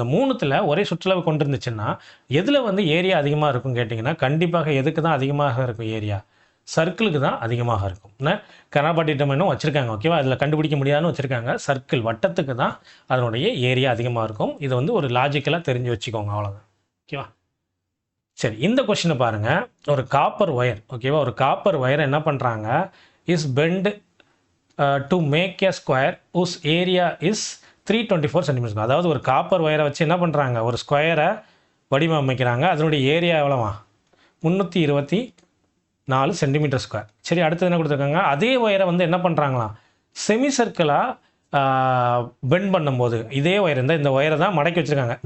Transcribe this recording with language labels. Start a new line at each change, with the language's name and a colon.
Tamil: இந்த 3த்தில் ஒரே சுற்றளவு கொண்டு இருந்துச்சுன்னா எதில் வந்து ஏரியா அதிகமாக இருக்கும் கேட்டிங்கன்னா, கண்டிப்பாக எதுக்கு தான் அதிகமாக இருக்கும் ஏரியா? சர்க்கிளுக்கு தான் அதிகமாக இருக்கும். கனாபாட்டி டொமைனும் வச்சுருக்காங்க. ஓகேவா? அதில் கண்டுபிடிக்க முடியாதுன்னு வச்சுருக்காங்க. சர்க்கிள், வட்டத்துக்கு தான் அதனுடைய ஏரியா அதிகமாக இருக்கும். இதை வந்து ஒரு லாஜிக்கலாக தெரிஞ்சு வச்சுக்கோங்க, அவ்வளோதான். ஓகேவா? சரி, இந்த கொஸ்டினை பாருங்கள். ஒரு காப்பர் ஒயர், ஓகேவா? ஒரு காப்பர் ஒயரை என்ன பண்ணுறாங்க,
English: is bent to make a square whose area is 324 cm.
Tamil: அதாவது ஒரு காப்பர் ஒயரை வச்சு என்ன பண்ணுறாங்க, ஒரு ஸ்கொயரை வடிவமைக்கிறாங்க. அதனுடைய ஏரியா எவ்வளோவா? 324 centimetre square. சரி, அடுத்தது என்ன கொடுத்துருக்காங்க, அதே ஒயரை வந்து என்ன பண்ணுறாங்களாம், செமி சர்க்கிளாக பெண்ட் பண்ணும்போது இதே ஒயர், இந்த ஒயரை தான் மடக்கி வச்சுருக்காங்க.